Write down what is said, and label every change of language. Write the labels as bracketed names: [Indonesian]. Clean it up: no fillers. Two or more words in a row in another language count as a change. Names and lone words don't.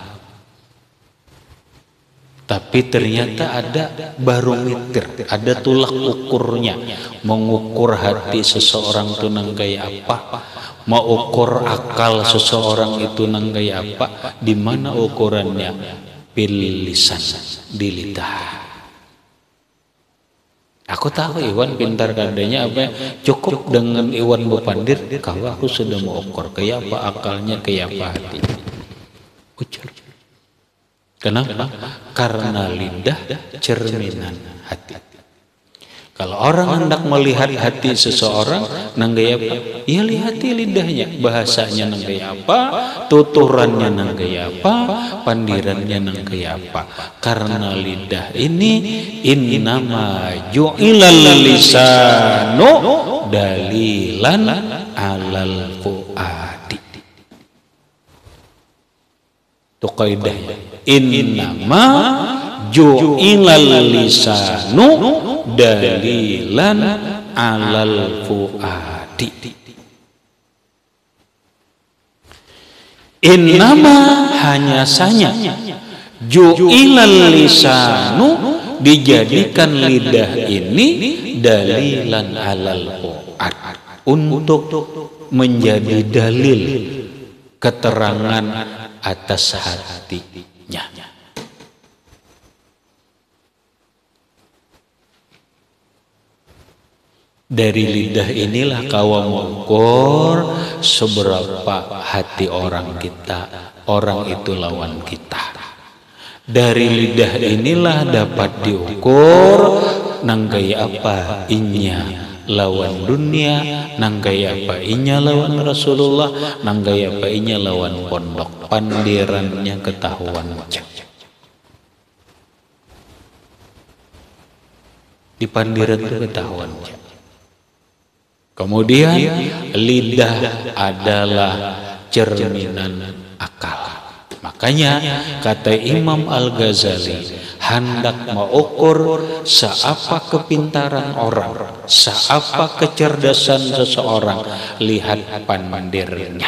[Indonesian] Tapi ternyata ada barometer, ada tolak ukurnya. Mengukur hati seseorang itu nang kayak apa, mau ukur akal seseorang itu nang kayak apa, di mana ukurannya? [Arabic] Bil lisan, [Indonesian] di lidah. Aku tahu Iwan pintar kadanya apa, cukup dengan Iwan berpandir, kalau aku sudah mau ukur kayak apa akalnya, kayak apa hatinya. Ujar. Kenapa? Karena lidah cerminan hati. Kalau orang hendak melihat hati seseorang, [Banjar] nang gaya apa? Ya lihati lidahnya, bahasanya nang gaya apa, tuturannya nang gaya apa, pandirannya nang gaya apa. [Indonesian] Karena lidah ini [Arabic] innama ju'ilal lisanu dalilan alal fuadi. [Indonesian] Itu kaidahnya. [Arabic] Innama ju'ilal lisanu dalilan alal fuadi. [Indonesian] Innama hanya saja [Arabic] ju'ilal lisanu [Indonesian] dijadikan lidah ini [Arabic] dalilan alal fuad, [Indonesian] untuk menjadi dalil keterangan atas hatinya. Dari lidah inilah kau mengukur seberapa hati orang kita, orang itu lawan kita. [Banjar] Dari lidah inilah dapat diukur nang gaya apa inya lawan dunia, nang gaya apa inya lawan Rasulullah, nang gaya apa inya lawan pondok. [Indonesian] Pandirannya ketahuan. Di pandiran itu ketahuan. Kemudian lidah adalah cerminan akal. Makanya kata Imam Al-Ghazali, hendak mengukur seapa kepintaran orang, seapa kecerdasan seseorang, lihat pandirnya.